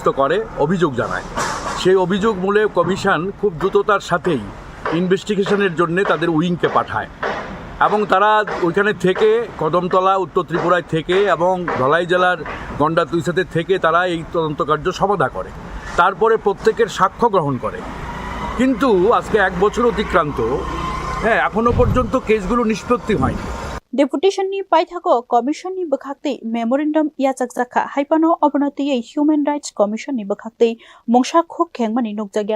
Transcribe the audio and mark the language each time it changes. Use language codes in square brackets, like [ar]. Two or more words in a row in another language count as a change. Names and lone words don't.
[bn] করে অভিযোগ জানায় সেই অভিযোগ মূলে কমিশন খুব দ্রুততার সাথেই ইনভেস্টিগেশনের জন্য তাদের উইংকে পাঠায় এবং তারা ওইখানে থেকে কদমতলা উত্তর ত্রিপুরায় থেকে এবং ধলাই জেলার গন্ডা তুইসাতে থেকে তারা এই তদন্ত কার্য সমাধা করে তারপরে প্রত্যেকের সাক্ষ্য গ্রহণ করে কিন্তু আজকে 1 বছর অতিক্রান্ত এখনো পর্যন্ত কেসগুলো নিষ্পত্তি হয়নি [trp] Deputation ni paithako commission ni bkhakte memorandum ya chakchakha haipano obonoti Human Rights Commission ni bkhakte mongsa khok khengmani nukjagya